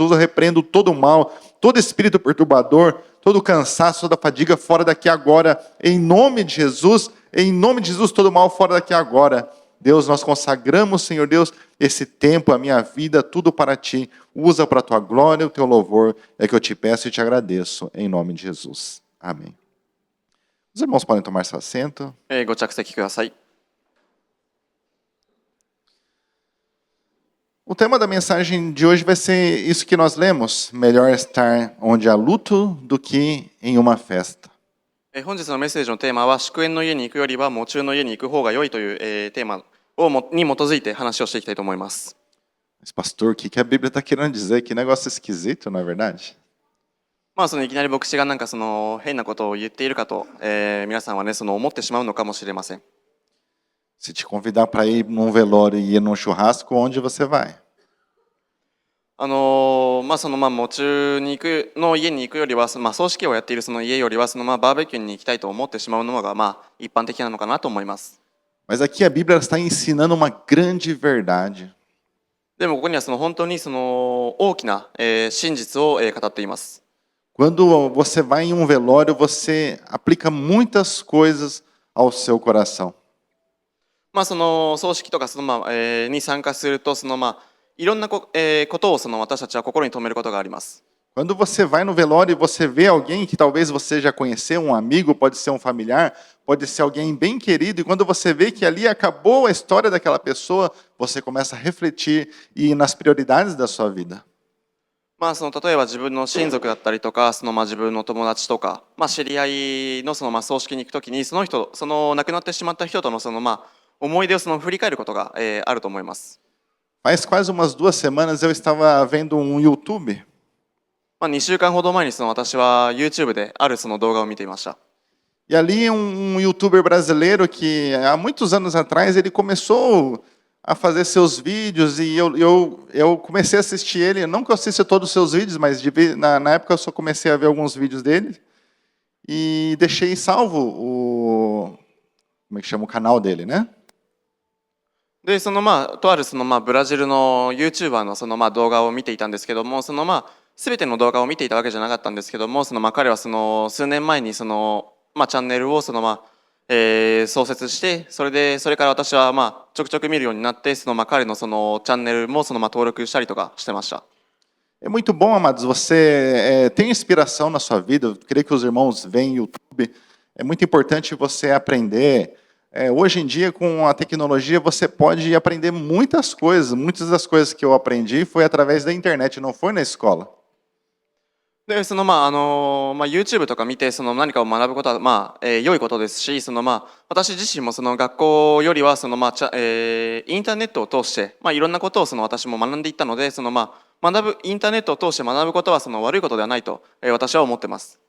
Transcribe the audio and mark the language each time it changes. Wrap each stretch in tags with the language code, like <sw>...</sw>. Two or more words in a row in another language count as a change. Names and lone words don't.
<pt>Eu repreendo todo o mal, todo espírito perturbador, todo cansaço, toda fadiga fora daqui agora, em nome de Jesus, todo mal fora daqui agora. Deus, nós consagramos, Senhor Deus, esse tempo, a minha vida, tudo para Ti. Usa para a Tua glória, o Teu louvor, é que eu te peço e te agradeço, em nome de Jesus. Amém. Os irmãos podem tomar seu assento.</pt> <ja>ご着席ください。</ja> <pt>O tema da mensagem de hoje vai ser isso que nós lemos: melhor estar onde há luto do que em uma festa.</pt> <ja>本日のメッセージのテーマは、祝宴の家に行くよりは喪中の家に行く方が良いという、テーマに基づいて話をしていきたいと思います。</ja> <pt>Mas pastor, o que a Bíblia está querendo dizer? Que negócio esquisito, não é verdade?</pt> <ja>そのいきなり牧師がなんかその変なことを言っているかと、皆さんはね、その思ってしまうのかもしれません。</ja> <pt>Se te convidar para ir num velório e ir num churrasco, onde você vai?</pt> <ja>その喪中に行くの家に行くよりは、葬式をやっているその家よりは、そのバーベキューに行きたいと思ってしまうのが一般的なのかなと思います。</ja> <pt>Mas aqui a Bíblia está ensinando uma grande verdade.</pt> <ja>でもここにはその本当にその大きな、真実を、語っています。</ja> <pt>Quando você vai em um velório, você aplica muitas coisas ao seu coração.</pt> <ja>その葬式とかその、に参加するとそのいろんなことをその私たちは心に留めることがあります。</ja> <pt>Quando você vai no velório e você vê alguém que talvez você já conheceu, um amigo, pode ser um familiar, pode ser alguém bem querido, e quando você vê que ali acabou a história daquela pessoa, você começa a refletir e ir nas prioridades da sua vida.</pt> <ja>その例えば自分の親族だったりとか、その自分の友達とか、知り合いのその葬式に行くときに、その人、その亡くなってしまった人とのその思い出をその振り返ることが、あると思います。</ja> <pt>Faz quase umas 2 semanas eu estava vendo um YouTube.</pt> <ja>2週間ほど前にその私は YouTube であるその動画を見ていました。</ja> <pt>E ali um youtuber brasileiro que há muitos anos atrás ele começou a fazer seus vídeos e eu comecei a assistir ele. Não que eu assista todos os seus vídeos, mas na época eu só comecei a ver alguns vídeos dele e deixei salvo como é que chama o canal dele, né?</pt> <ja>でそのとあるそのブラジルの YouTuber のその動画を見ていたんですけども、その全ての動画を見ていたわけじゃなかったんですけども、その彼はその数年前にそのチャンネルをその創設して、それから私はちょくちょく見るようになって、その彼のそのチャンネルもその登録したりとかしてました。</ja> <pt>É muito bom, amados, você tem inspiração na sua vida. Eu creio que os irmãos veem YouTube. É muito importante você aprender. Hoje em dia, com a tecnologia, você pode aprender muitas coisas. Muitas das coisas que eu aprendi foi através da internet, não foi na escola.</pt> <ja>で、YouTube とか見て、何かを学ぶことは、良いことですし、私自身もその学校よりは、インターネットを通して、いろんなことを私も学んでいったので、インターネットを通して学ぶことは悪いことではないと、私は思ってます。</ja>